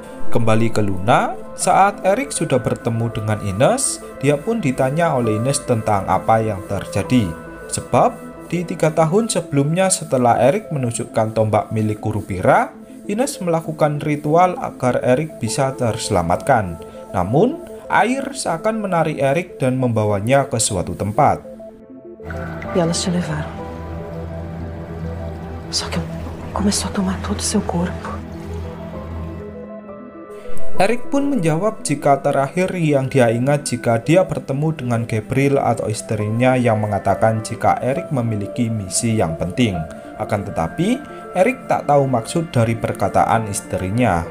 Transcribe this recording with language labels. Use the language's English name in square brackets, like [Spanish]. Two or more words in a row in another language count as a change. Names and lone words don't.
[Indonesian] Kembali ke Luna, saat Erik sudah bertemu dengan Ines, dia pun ditanya oleh Ines tentang apa yang terjadi. Sebab, di 3 tahun sebelumnya setelah Erik menunjukkan tombak milik Kurupira, Ines melakukan ritual agar Erik bisa terselamatkan. Namun, air seakan menarik Erik dan membawanya ke suatu tempat. [Portuguese] E elas te levaram. Só que começou a tomar todo o seu corpo. [Indonesian] Erik pun menjawab jika terakhir yang dia ingat jika dia bertemu dengan Gabriel atau istrinya yang mengatakan jika Erik memiliki misi yang penting. Akan tetapi, Erik tak tahu maksud dari perkataan istrinya.